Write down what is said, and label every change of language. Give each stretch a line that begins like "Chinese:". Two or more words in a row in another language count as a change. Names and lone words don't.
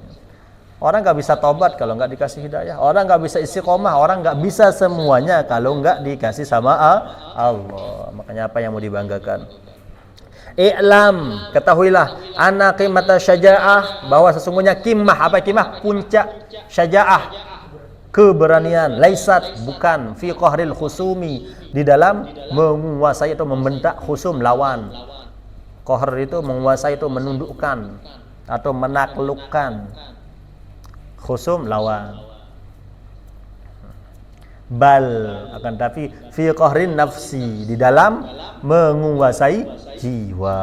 Indonesian: Orang nggak bisa taubat kalau nggak dikasih hidayah. Orang nggak bisa istiqomah, orang nggak bisa semuanya kalau nggak dikasih sama Allah. Makanya apa yang mau dibanggakan? I'lam, ketahuilah,
Arabic: أن قيمة الشجاعة,
Indonesian: bahwa sesungguhnya kimah, apa kimah? Puncak syaja'ah, keberanian, laisat, bukan,
Arabic: في قهر الخصوم,
Indonesian: di dalam menguasai atau membentak khusum, lawan. Qahr itu menguasai, itu menundukkan atau menaklukkan. Khusum, lawan. Bal, akan tapi
Arabic: في قهر النفس,
Indonesian: di dalam menguasai jiwa.